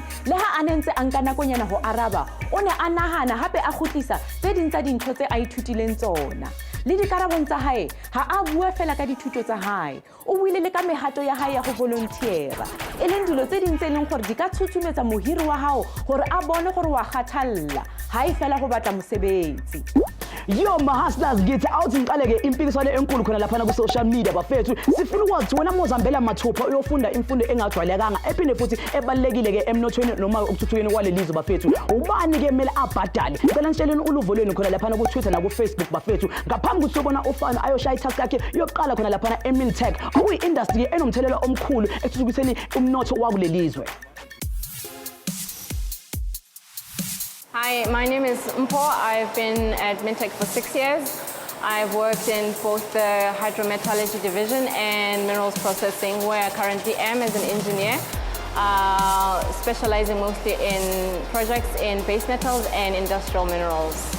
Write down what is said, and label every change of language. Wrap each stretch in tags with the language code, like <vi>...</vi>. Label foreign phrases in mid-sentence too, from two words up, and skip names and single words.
<st>Le ha a nentse a nka nakonyana ho araba, o ne a nahana hape a kgutlisa tse ding tsa dintho tse a ithutileng tsona. Le dikarabong tsa hae ha a bua fela ka dithuto tsa hae, o buile le ka mehato ya hae ya go volunteera, e leng dilo tse ding tse leng gore di ka tshutshumetsa mohiri wa hao gore a bone gore wa kgathalla ha e fela go batla mosebetsi.</st> <zu>Yo mahustlers, ngithi awuthi ngiqaleke impikiswano enkulu khona lapha ku</zu> <en>social media</en> <zu>bafethu. Sifuna ukwazi wena Mozambela mathupha uyofunda imfundo engajwayelekanga ephinde futhi ebalekile ke emnothweni noma ukuthuthukeni kwalelizwe bafethu. Ubani ke kumele abhadale? Cela nitsheleni uluvo lwenu khona lapha ku Twitter na ku Facebook bafethu. Ngaphambi ukuthi ubona uFano ayoshaya itask yakhe yokuqala khona lapha eMintek. Okuyi industry enomthelela omkhulu ekuthuthukiseni umnotho wakulelizwe.</zu> <en>Hi, my name is Mpo. I've been at Mintek for 6 years. I've worked in both the hydrometallurgy division and minerals processing, where I currently am as an engineer, specializing mostly in projects in base metals and industrial minerals.</en>